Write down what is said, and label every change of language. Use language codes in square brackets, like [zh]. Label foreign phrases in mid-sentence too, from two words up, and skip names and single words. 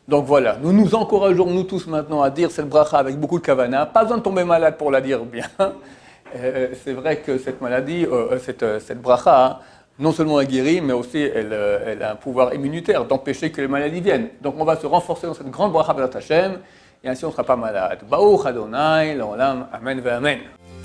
[fr] Donc voilà, nous nous encourageons, nous tous maintenant, à dire cette bracha avec beaucoup de kavana. Pas besoin de tomber malade pour la dire bien. C'est vrai que cette maladie, cette bracha, hein, non seulement elle guérit, mais aussi elle a un pouvoir immunitaire d'empêcher que les maladies viennent. Donc on va se renforcer dans cette grande bracha [he] בעזרת השם, [fr] et ainsi on ne sera pas malade. [he] ברוך אדוני, לעולם, אמן ואמן.